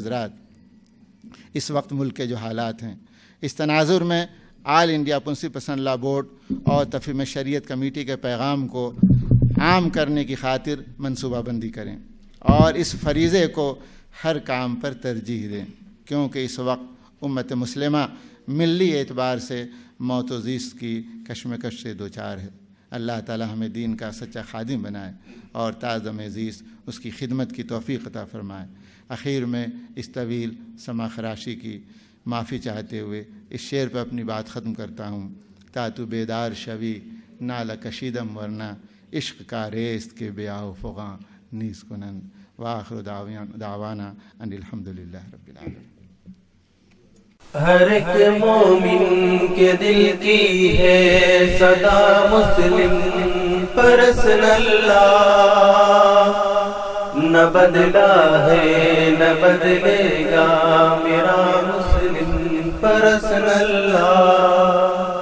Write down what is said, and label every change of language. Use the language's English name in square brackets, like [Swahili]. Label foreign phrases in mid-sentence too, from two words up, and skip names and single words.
[Urdu] حضرات اس وقت ملک کے جو حالات ہیں، اس تناظر میں آل انڈیا مسلم پرسنل لا بورڈ اور تفہیم شریعت کمیٹی کے پیغام کو عام کرنے کی خاطر منصوبہ بندی کریں اور اس فریضے کو ہر کام پر ترجیح دیں، کیونکہ اس وقت امت مسلمہ ملی اعتبار سے موت و زیست کی کشمکش سے دوچار ہے۔ اللہ تعالی ہمیں دین کا سچا خادم بنائے اور تعظم زیست اس کی خدمت کی توفیق عطا فرمائے۔ اخیر میں اس طویل سما خراشی کی معافی چاہتے ہوئے اس شعر پہ اپنی بات ختم کرتا ہوں۔ [Persian] تا تو بیدار شوی نالہ کشیدم ورنہ، عشق کا ریست کے بیاہ و فغاں نیز کنند۔ [Arabic] وآخر دعوانا ان الحمدللہ رب العالمین۔ [Urdu] ہر ایک مومن کے دل کی ہے صدا مسلم پرسن اللہ، نہ بدلا ہے نہ بدلے گا میرا مسلم پرسن اللہ۔